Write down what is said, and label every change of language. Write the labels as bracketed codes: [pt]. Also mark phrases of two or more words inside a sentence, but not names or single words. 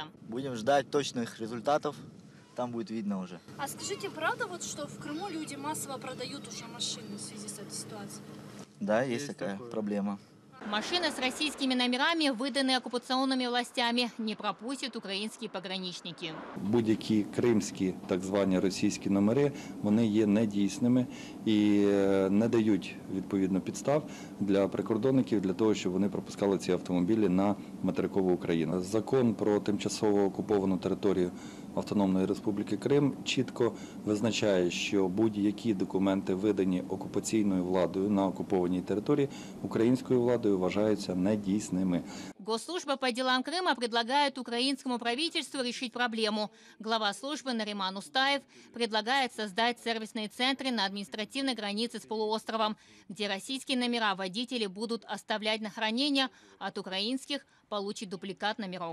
[ru] Будем ждать точных результатов, там будет видно уже. А скажите, правда, вот, что в Крыму люди массово продают уже машины в связи с этой ситуацией? Да, есть такая проблема. Машины с российскими номерами, выданные оккупационными властями, не пропустят украинские пограничники. [uk] Будь-які кримські, так звані російські номери, вони є недійсними і не дають, відповідно, підстав для прикордонників для того, щоб вони пропускали ці автомобілі на материкову Україну. Закон про тимчасово окуповану територію Автономної Республіки Крим чітко визначає, що будь-які документи, видані окупаційною владою на окупованій території, українською владою вважаються недійсними. [ru] Госслужба по делам Крыма предлагает украинскому правительству решить проблему. Глава службы Нариман Устаев предлагает создать сервисные центры на административной границе с полуостровом, где российские номера водители будут оставлять на хранение, от украинских получить дубликат номеров.